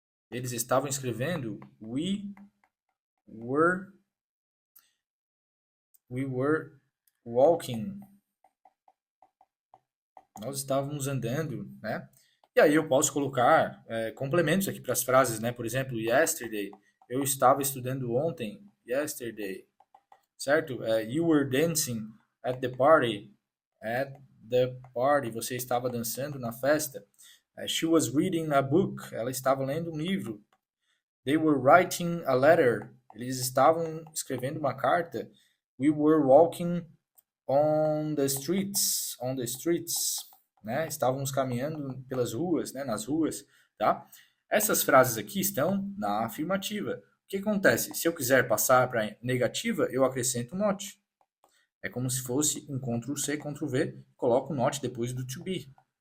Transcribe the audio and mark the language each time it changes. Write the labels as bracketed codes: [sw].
[pt] Eles estavam escrevendo. [en] We were walking. [pt] Nós estávamos andando, né? E aí eu posso colocar complementos aqui para as frases, né? Por exemplo, yesterday. Eu estava estudando ontem. Yesterday. Certo? [en] You were dancing at the party. At the party. [pt] Você estava dançando na festa. [en] She was reading a book. [pt] Ela estava lendo um livro. [en] They were writing a letter. [pt] Eles estavam escrevendo uma carta. [en] We were walking on the streets. On the streets. Né? [pt] Estávamos caminhando pelas ruas, né? Nas ruas. Tá? Essas frases aqui estão na afirmativa. O que acontece? Se eu quiser passar para negativa, eu acrescento not. É como se fosse um Ctrl+C, Ctrl+V, coloco not depois do to be.